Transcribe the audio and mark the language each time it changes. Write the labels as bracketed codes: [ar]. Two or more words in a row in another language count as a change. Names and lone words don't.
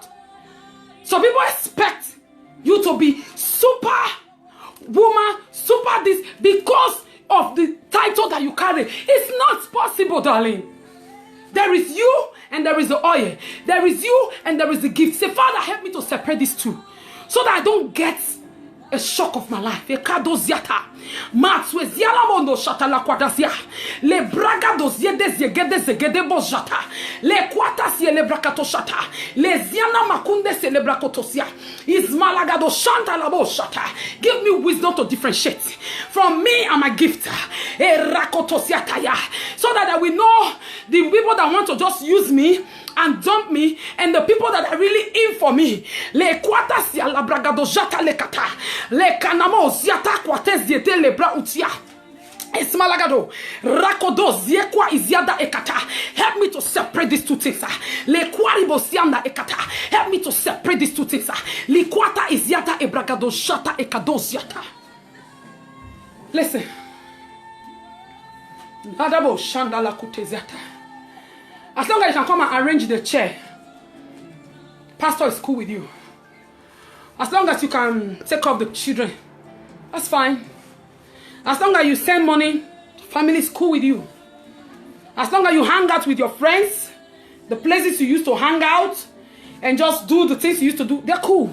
[en] So people expect you to be super woman, super this, because of the title that you carry. It's not possible, darling. There is you and there is the oil. There is you and there is the gift. Say, Father, help me to separate these two so that I don't get a shock of my life. Le braga dozie de zegede zegede bojata. Le kwata si le brakato shata. Le ziana makunde se le brakotosia. Ismalagado shanta la boshata. Give me wisdom to differentiate from me and my gift. So that I will know the people that want to just use me and dump me and the people that are really in for me. Le kwata si la bragado jata le kata. Le kanamo ziata kwate ziete le bra utia. Esmalagado rakodo ziekwa iziada ekata. Help me to separate these two things. Le kwaribo sianda ekata. Help me to separate these two things. Le kwata iziata ebragado jata ekado ziata. Listen. Adabo shanda la kuteziata. As long as you can come and arrange the chair, pastor is cool with you. As long as you can take care of the children, that's fine. As long as you send money, family is cool with you. As long as you hang out with your friends, the places you used to hang out, and just do the things you used to do, they're cool.